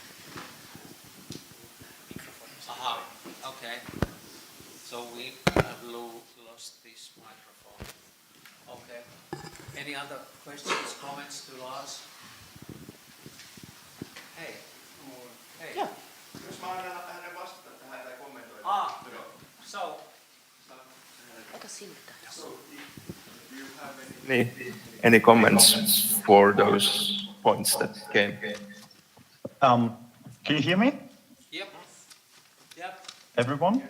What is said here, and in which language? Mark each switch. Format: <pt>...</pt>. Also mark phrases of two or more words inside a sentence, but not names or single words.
<en>Aha, okay. So we have lost this microphone. Okay. Any other questions, comments to Lars? Hey. Hey. Yeah.</en> <fi>Jos mä annan hänen vastata tähän tai kommentoida.</fi> <en>So. So, do you have any comments for those points that came? Can you hear me? Yep. Yep. Everyone?</en>